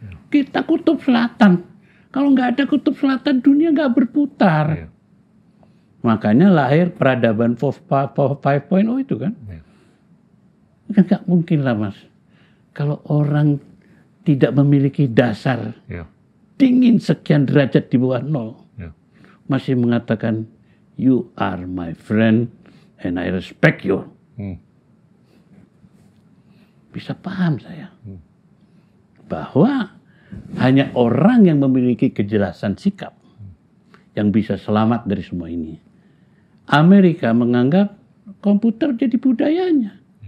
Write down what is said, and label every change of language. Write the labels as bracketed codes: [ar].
[id] Kita kutub selatan. Kalau nggak ada kutub selatan, dunia nggak berputar. Ya. Makanya lahir peradaban 5.0 itu kan. Ya. Kan nggak mungkin lah Mas. Kalau orang tidak memiliki dasar Ya. dingin sekian derajat di bawah 0. Ya. Masih mengatakan, [en] you are my friend and I respect you. [id] Bisa paham saya. Bahwa hanya orang yang memiliki kejelasan sikap yang bisa selamat dari semua ini. Amerika menganggap komputer jadi budayanya.